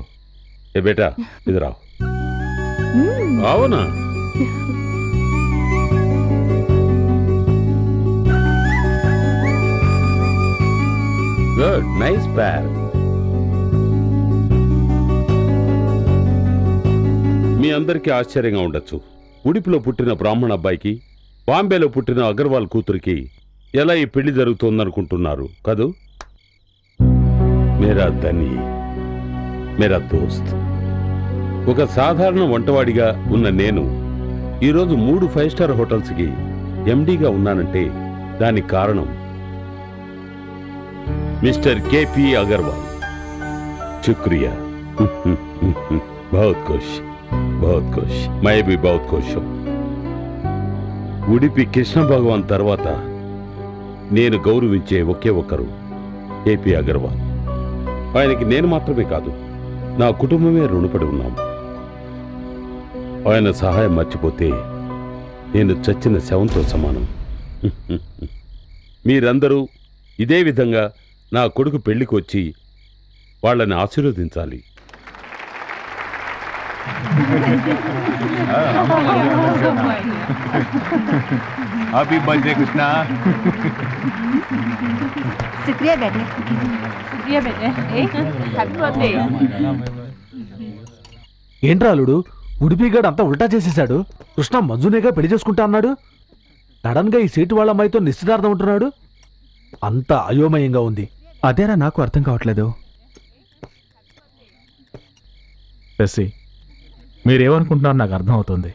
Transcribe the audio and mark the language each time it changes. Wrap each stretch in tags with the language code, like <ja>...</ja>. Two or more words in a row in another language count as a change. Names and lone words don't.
<hi>ए बेटा इधर आओ. आओ ना.</hi> <en>good, nice pair.</en> <te>మీ అందరికీ ఆశ్చర్యంగా ఉండొచ్చు. ఉడిపిలో పుట్టిన బ్రాహ్మణ అబ్బాయికి బాంబేలో పుట్టిన అగర్వాల్ కూతురికి ఎలా ఈ పెళ్లి జరుగుతోందనుకుంటున్నారు కదూ?</te> <hi>मेरा धनी, मेरा दोस्त.</hi> <te>ఒక సాధారణ వంటవాడిగా ఉన్న నేను ఈరోజు 3 5 స్టార్ హోటల్స్కి ఎండీగా ఉన్నానంటే దానికి కారణం మిస్టర్ కేపీ అగర్వాల్.</te> <hi>शुक्रिया. बहुत खुश मैं भी बहुत खुश हूं.</hi> <te>ఉడిపి కృష్ణ భగవాన్ తర్వాత నేను గౌరవించే ఒకే ఒక్కరు కేపీ అగర్వాల్. ఆయనకి నేను మాత్రమే కాదు, నా కుటుంబమే రుణపడి ఉన్నాం. ఆయన సహాయం మర్చిపోతే నేను చచ్చిన శవంతో సమానం. మీరందరూ ఇదే విధంగా నా కొడుకు పెళ్లికి వచ్చి వాళ్ళని ఆశీర్వదించాలి.</te> <en>happy birthday కృష్ణ.</en> <hi>शुक्रिया बेटे. शुक्रिया बेटे.</hi> <en>happy birthday.</en> <te>ఏంట్రా అల్లుడు, ఉడిపిగాడు అంతా ఉల్టా చేసేశాడు. కృష్ణ మంజునేగా పెళ్లి చేసుకుంటా అన్నాడు. సడన్ గా ఈ సీటు వాళ్ళ అమ్మాయితో నిశ్చితార్థం ఉంటున్నాడు. అంతా అయోమయంగా ఉంది. అదేరా నాకు అర్థం కావట్లేదు. శశి, మీరేమనుకుంటున్నారో నాకు అర్థమవుతుంది.</te>